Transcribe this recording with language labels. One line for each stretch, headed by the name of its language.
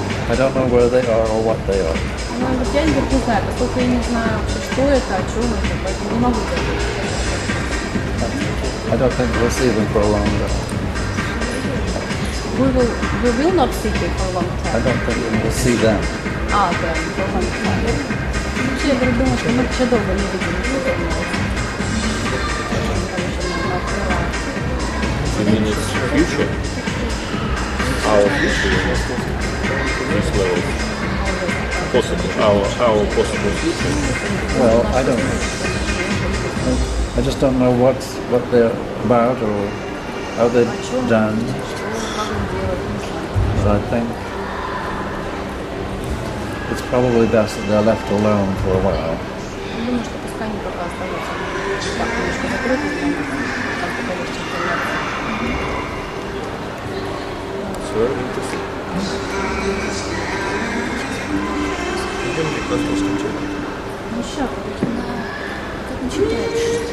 English: I don't know where they are or what they are.
Russian: Ну, вот я не знаю, поскольку я не знаю, что это, о чем это, поэтому не могу сказать.
English: I don't think we'll see them for a long time. We will not see them for a long I time. don't think we'll see them. Да, for a long time.
Russian: Вообще, я думаю, что мы еще долго не видим.
English: You mean it's future? Our future? This level? Possible. Our possible future? Well, I don't know. I just don't know what they're about or how they're done. But I think it's probably best that they're left alone for a while.
Russian: Я думаю, что пускай они пока остаются так немножко закрытыми, там пока есть информация.
English: It's very interesting.
Russian: Идемте к ростовскому театру. Ну, сейчас, как начинаешь?